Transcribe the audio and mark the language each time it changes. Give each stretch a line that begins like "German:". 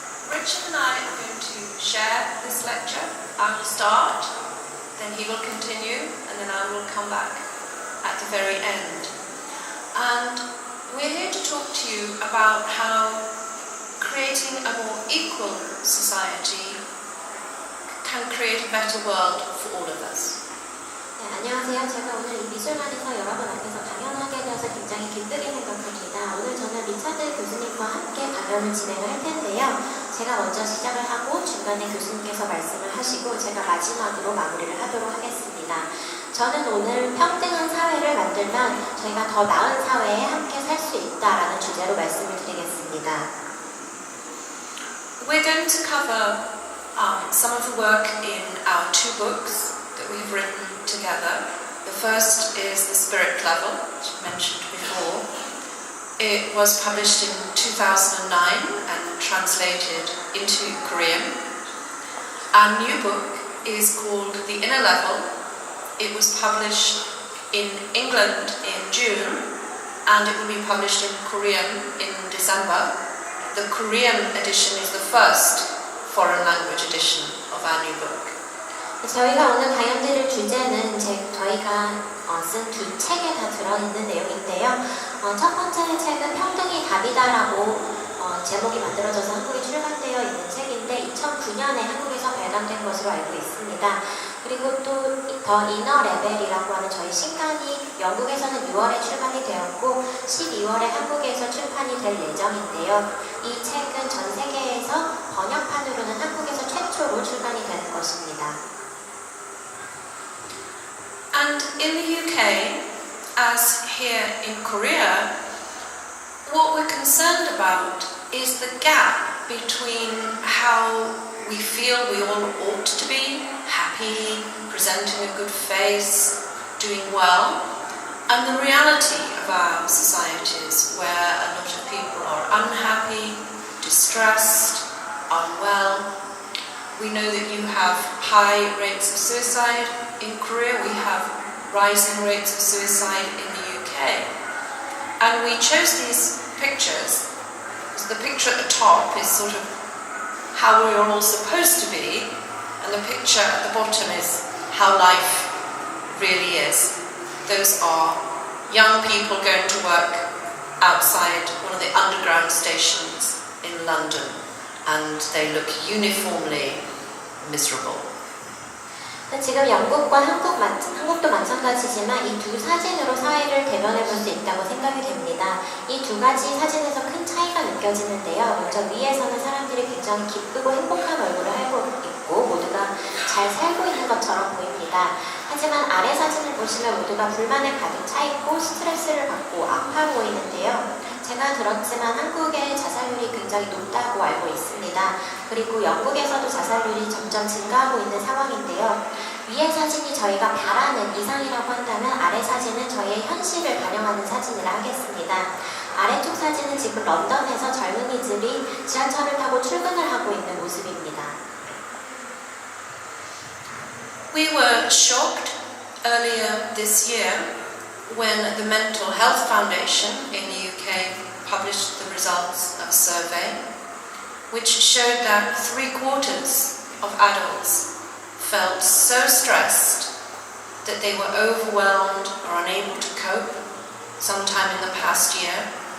English: Richard and I are going to share this lecture. I will start, then he will continue, and then I will come back at the very end. And we're here to talk to you about how creating a more equal society can create a better world for all of us.
Korean: 네, 안녕하세요. 제가 오늘 이 미술관에서 여러분 앞에서 강연하게 되어서 굉장히 기쁘게 생각합니다. 오늘 저는 리차드 교수님과 함께 강연을 진행을 할 텐데요. 제가 먼저 시작을 하고 중간에 교수님께서 말씀을 하시고 제가 마지막으로 마무리를 하도록 하겠습니다. 저는 오늘 평등한 사회를 만들면 저희가 더 나은 사회에 함께 살 수 있다라는 주제로 말씀을 드리겠습니다.
English: We're going to cover some of the work in our two books that we've written together. The first is The Spirit Level, which I mentioned before. It was published in 2009 and translated into Korean. Our new book is called The Inner Level. It was published in England in June, and it will be published in Korean in December. The Korean edition is the first foreign language edition of our new book.
Korean: 저희가 오늘 강연 드릴 주제는 저희가 쓴 두 책에 다 들어있는 내용인데요. 첫 번째 책은 평등이 답이다라고 제목이 만들어져서 한국에 출간되어 있는 책인데 2009년에 한국에서 발간된 것으로 알고 있습니다. 그리고 또 더 이너 레벨이라고 하는 저희 신간이 영국에서는 6월에 출간이 되었고 12월에 한국에서 출판이 될 예정인데요. 이 책은 전 세계에서 번역판으로는 한국에서 최초로 출간이 되는 것입니다.
English: And in the UK, as here in Korea, what we're concerned about is the gap between how we feel we all ought to be, happy, presenting a good face, doing well, and the reality of our societies where a lot of people are unhappy, distressed, unwell. We know that you have high rates of suicide. In Korea, we have rising rates of suicide in the UK. And we chose these pictures because the picture at the top is sort of how we're all supposed to be, and the picture at the bottom is how life really is. Those are young people going to work outside one of the underground stations in London, and they look uniformly miserable.
Korean: 지금 영국과 한국도 마찬가지지만 이 두 사진으로 사회를 대변해 볼 수 있다고 생각이 됩니다. 이 두 가지 사진에서 큰 차이가 느껴지는데요. 먼저 위에서는 사람들이 굉장히 기쁘고 행복한 얼굴을 하고 있고 모두가 잘 살고 있는 것처럼 보입니다. 하지만 아래 사진을 보시면 모두가 불만에 가득 차 있고 스트레스를 받고 아파 보이는데요. 제가 들었지만 한국의 자살률이 굉장히 높다고 알고 있습니다. 그리고 영국에서도 자살률이 점점 증가하고 있는 상황인데요. 위의 사진이 저희가 바라는 이상이라고 한다면 아래 사진은 저희의 현실을 반영하는 사진이라 하겠습니다. 아래쪽 사진은 지금 런던에서 젊은이들이 지하철을 타고 출근을 하고 있는 모습입니다.
English: We were shocked earlier this year when the Mental Health Foundation in the UK published the results of a survey which showed that 3/4 of adults felt so stressed that they were overwhelmed or unable to cope sometime in the past year.